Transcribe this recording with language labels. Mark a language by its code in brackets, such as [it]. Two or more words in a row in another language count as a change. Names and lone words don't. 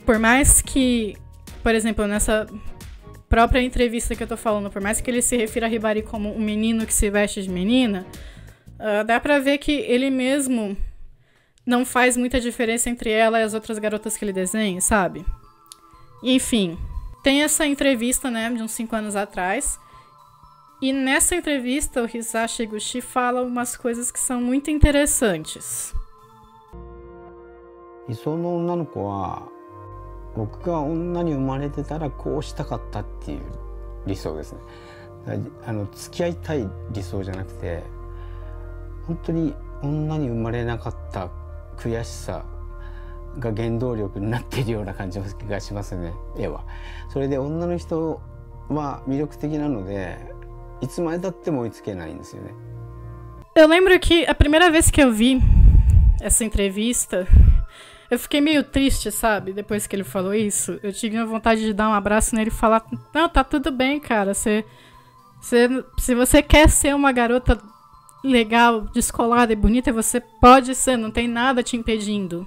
[pt] por mais que, por exemplo, nessa própria entrevista que eu tô falando, por mais que ele se refira a Hibari como um menino que se veste de menina, dá pra ver que ele mesmo não faz muita diferença entre ela e as outras garotas que ele desenha, sabe? Enfim, tem essa entrevista, né, de uns 5 anos atrás, e nessa entrevista o Hisashi Eguchi fala umas coisas que são muito interessantes. [ja] 理想の女の子は僕が女に生まれてたらこうしたかったっていう理想ですね。付き合いたい理想じゃなくて、本当に女に生まれなかった悔しさが原動力になっているような感じがしますね、絵は。それで女の人は魅力的なので、いつまで経っても追いつけないんですよね。 [pt] Eu lembro que a primeira vez que eu vi essa entrevista, eu fiquei meio triste, sabe? Depois que ele falou isso, eu tive vontade de dar um abraço nele e falar: não, tá tudo bem, cara. Se você quer ser uma garota legal, descolada e bonita, você pode ser, não tem nada te impedindo.